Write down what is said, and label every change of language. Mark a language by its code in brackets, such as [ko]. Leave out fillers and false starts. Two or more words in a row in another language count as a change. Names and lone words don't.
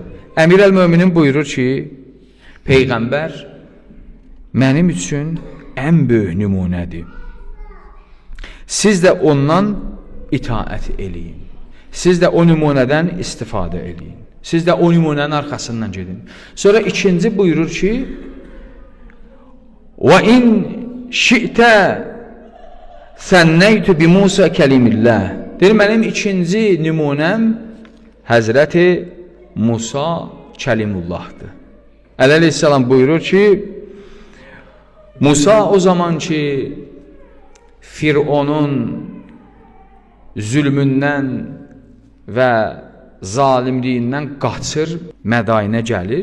[az] Əmir əl-Möminin buyurur ki, Peyğəmbər mənim üçün ən böyük nümunədir. Siz də ondan itaət eləyin. Siz də o nümunədən istifadə eləyin. Siz də o nümunənin arxasından gedin. Sonra ikinci buyurur ki, [ar] وَاِنْ شِئْتَ سَنَّيْتُ بِمُوسَى كَلِمِ اللّٰهِ [az] Deyir, mənim ikinci nümunəm Həzrəti Musa Kəlimullahdır. Əleyhisselam buyurur ki, Musa o zaman ki, Fironun zülmündən və zalimliyindən qaçır, Mədayinə gəlir.